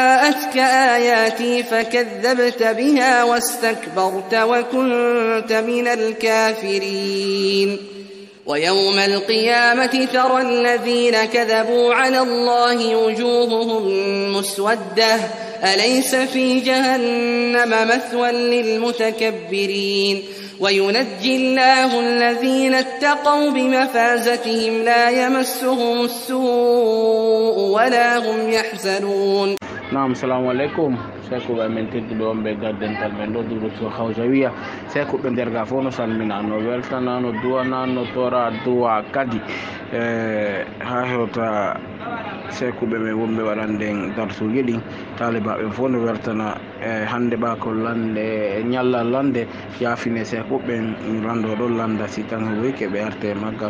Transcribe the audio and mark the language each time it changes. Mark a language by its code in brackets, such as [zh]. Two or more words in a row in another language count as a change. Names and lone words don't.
[ar] جاءتك آياتي فكذبت بها واستكبرت وكنت من الكافرين ويوم القيامة ترى الذين كذبوا على الله وجوههم مسودة أليس في جهنم مثوى للمتكبرين وينجي الله الذين اتقوا بمفازتهم لا يمسهم السوء ولا هم يحزنون. نعم السلام عليكم [ff] seko ɓe men tedduɗo ɓe gaddental men ɗo duɗo to hawsawiya seko ɓe nder ga fof no salminano weltanano duwanano tora duwa kadi ha hewta sekuɓe men wonɓe waɗanden darsuji ɗin talibaɓe fof no weltana hande ɓa ko lande ñallal lande yaafine sekuɓen rando ɗo landa si tan woyke ɓe arte maggal